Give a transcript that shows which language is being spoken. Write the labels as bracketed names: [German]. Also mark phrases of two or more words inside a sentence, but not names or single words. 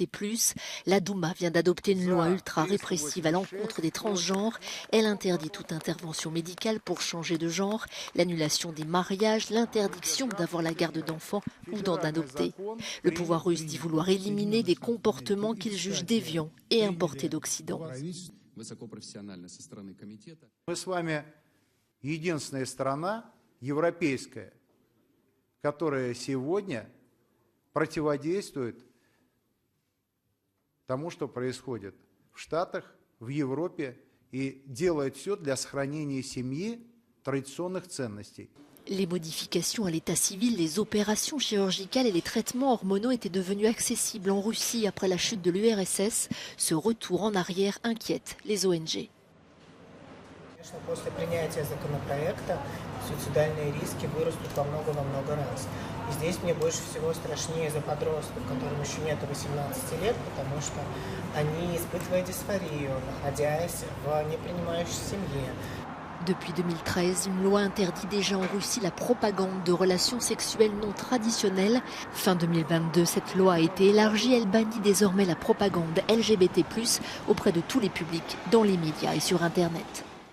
[French] La Douma vient d'adopter une loi ultra-répressive à l'encontre des transgenres. Elle interdit toute intervention médicale pour changer de genre, l'annulation des mariages, l'interdiction d'avoir la garde d'enfants ou d'en adopter. Le pouvoir russe dit vouloir éliminer des comportements qu'il juge déviants et importés d'Occident. [Russian] Которая сегодня противодействует тому, что происходит в Штатах, в Европе, и делает все для сохранения семьи, традиционных ценностей. [French] Les modifications à l'état civil, les opérations chirurgicales et les traitements hormonaux étaient devenus accessibles en Russie après la chute de l'URSS. Ce retour en arrière inquiète les ONG. [Russian] После принятия законопроекта суицидальные риски вырастут во много раз. И здесь мне больше всего страшнее за подростков, которым еще нет 18 лет, потому что они, испытывая дисфорию, находясь в непринимающей семье. [French] Depuis 2013, une loi interdit déjà en Russie la propagande de relations sexuelles non traditionnelles. Fin 2022, cette loi a été élargie. Elle bannit désormais la propagande LGBT+, auprès de tous les publics, dans les médias et sur Internet.